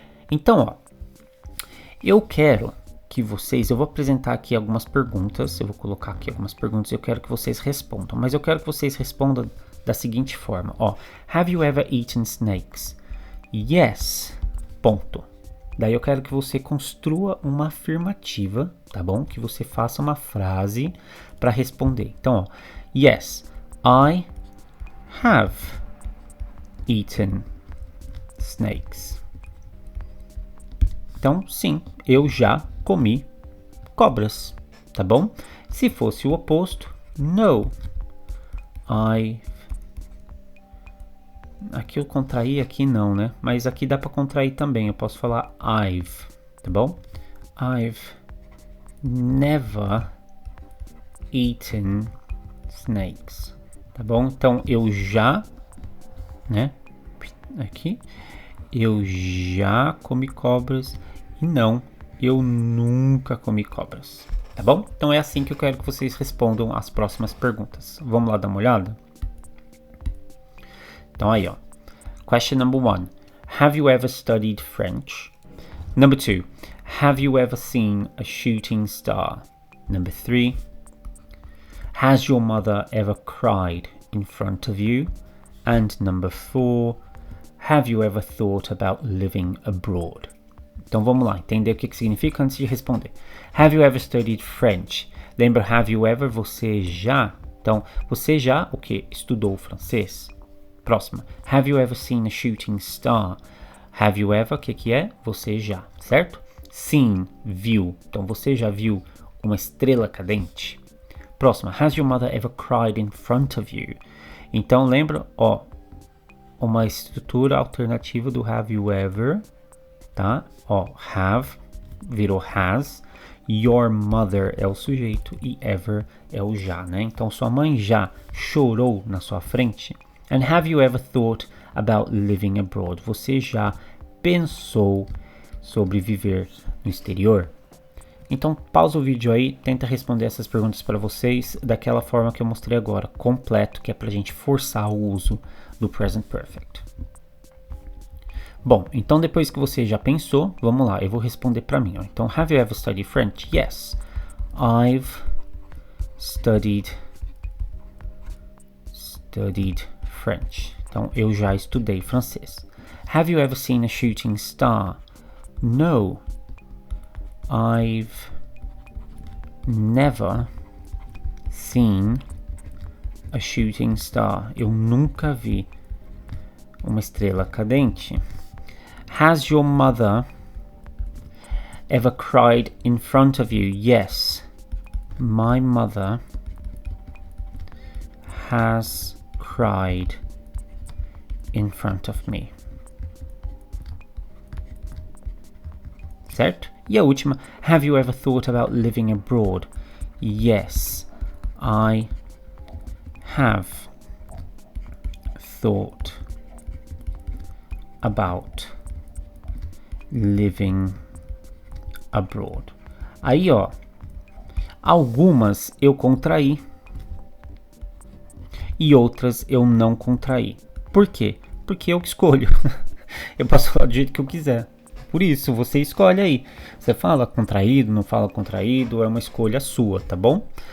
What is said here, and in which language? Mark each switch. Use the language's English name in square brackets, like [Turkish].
[Portuguese] Então, ó, eu quero que eu vou apresentar aqui algumas perguntas, eu vou colocar aqui algumas perguntas e eu quero que vocês respondam, mas eu quero que vocês respondam da seguinte forma, ó, [English] have you ever eaten snakes? [Portuguese] Yes, ponto. Daí eu quero que você construa uma afirmativa, tá bom? Que você faça uma frase para responder. Então, ó, [English] yes, I have eaten snakes. [Portuguese] Então, sim, eu já comi cobras, tá bom? Se fosse o oposto, no, aqui eu contraí, aqui não, né? Mas aqui dá para contrair também. Eu posso falar I've, tá bom? [English] I've never eaten snakes, [Portuguese] tá bom? Então eu já, né? Aqui, eu já comi cobras e não, eu nunca comi cobras, tá bom? Então é assim que eu quero que vocês respondam as próximas perguntas. Vamos lá dar uma olhada? Então aí, ó. [English] Question number 1. Have you ever studied French? Number 2. Have you ever seen a shooting star? Number 3. Has your mother ever cried in front of you? And number 4. Have you ever thought about living abroad? [Portuguese] Então vamos lá, entender o que significa antes de responder. [English] Have you ever studied French? [Portuguese] Lembra, [English] have you ever, [Portuguese] você já? Então, você já, o que? Estudou francês? Próxima. [English] Have you ever seen a shooting star? Have you ever, [Portuguese] o que é? Você já, certo? [English] Seen, [Portuguese] viu. Então, você já viu uma estrela cadente? Próxima. [English] Has your mother ever cried in front of you? [Portuguese] Então, lembra, ó, uma estrutura alternativa do [English] have you ever, [Portuguese] tá? Ó, have virou has, [English] your mother [Portuguese] é o sujeito e ever é o já, né? Então, sua mãe já chorou na sua frente? [English] And have you ever thought about living abroad? [Portuguese] Você já pensou sobre viver no exterior? Então, pausa o vídeo aí, tenta responder essas perguntas para vocês daquela forma que eu mostrei agora, completo, que é pra gente forçar o uso do Present Perfect. Bom, então depois que você já pensou, vamos lá, eu vou responder para mim. Ó. Então, [English] have you ever studied French? Yes, I've studied French. [Portuguese] Então, eu já estudei francês. [English] Have you ever seen a shooting star? No, I've never seen a shooting star. [Portuguese] Eu nunca vi uma estrela cadente. [English] Has your mother ever cried in front of you? Yes, my mother has cried in front of me. [Portuguese] Certo? E a última, [English] have you ever thought about living abroad? Yes, I have thought about living abroad. [Portuguese] Aí, ó, algumas eu contraí e outras eu não contraí. Por quê? Porque eu que escolho. Eu posso falar do jeito que eu quiser. Por isso, você escolhe aí. Você fala contraído, não fala contraído, é uma escolha sua, tá bom?